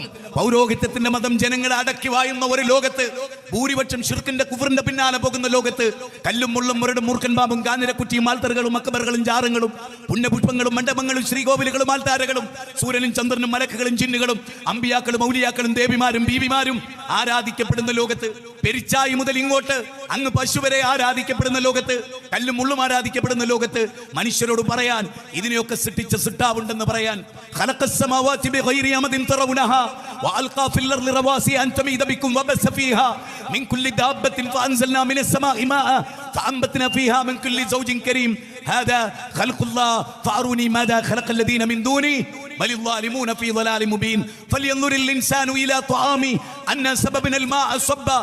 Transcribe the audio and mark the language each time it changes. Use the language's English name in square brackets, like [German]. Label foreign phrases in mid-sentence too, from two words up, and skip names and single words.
[Malayalam] പൗരോഹിത്യത്തിന്റെ മതം ജനങ്ങളെ അടക്കി വായുന്ന ഒരു ലോകത്ത്, ഭൂരിപക്ഷം ശിർക്കിന്റെ കുഫറിന്റെ പിന്നാലെ പോകുന്ന ലോകത്ത്, കല്ലും മുള്ളും മുരടും മൂർഖൻ പാമ്പും കാഞ്ഞിരക്കുറ്റിയും ആൽത്തറുകളും അക്കബറുകളും ജാറങ്ങളും പുണ്യപുഷ്പങ്ങളും മണ്ഡപങ്ങളും ശ്രീകോവിലുകളും ആൽത്താരകളും സൂര്യനും ചന്ദ്രനും മലക്കുകളും ജിന്നുകളും അമ്പിയാക്കളും ഔലിയാക്കളും ദേവിമാരും ബീവിമാരും ആരാധിക്കപ്പെടുന്ന ലോകത്ത്, പെരിച്ചായി മുതൽ ഇങ്ങോട്ട് അങ്ങ് പശു വരെ ആരാധിക്കപ്പെടുന്ന ലോകത്ത്, കല്ലും മുള്ളും ആരാധിക്കപ്പെടുന്ന ലോകത്ത്, മനുഷ്യരോട് പറയാൻ ഇതിനെയൊക്കെ സൃഷ്ടിച്ച സിട്ടാവുണ്ടെന്ന് പറയാൻ, [Arabic] خلق السماوات بغير أمد ترونها وألقى في الأرض رواسي أن تميد بكم وبث فيها من كل دابة فأنزلنا من السماء ماء فأنبتنا فيها من كل زوج كريم هذا خلق الله فأروني ماذا خلق الذين من دوني بل الظالمون في ضلال مبين فلينظر الإنسان إلى طعامه أنا سببنا الماء صبا